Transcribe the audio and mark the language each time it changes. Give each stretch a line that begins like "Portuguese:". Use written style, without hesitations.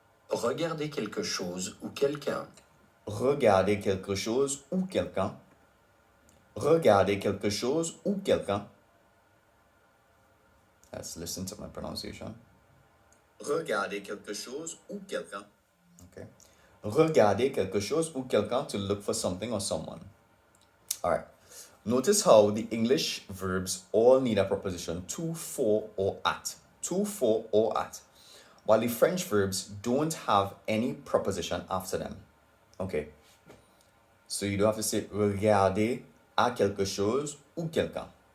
French: Regarder quelque chose ou quelqu'un. Regarder quelque chose ou quelqu'un. Regarder quelque chose ou quelqu'un.
English: Let's listen to my pronunciation.
French: Regarder quelque chose ou quelqu'un. Okay. Regarder quelque chose ou quelqu'un,
English: to look for something or someone. All right. Notice how the English verbs all need a preposition to, for, or at. To, for, or at. while the French verbs don't have any preposition after them. Okay. So you don't have to say
French: regarder à quelque chose ou quelqu'un.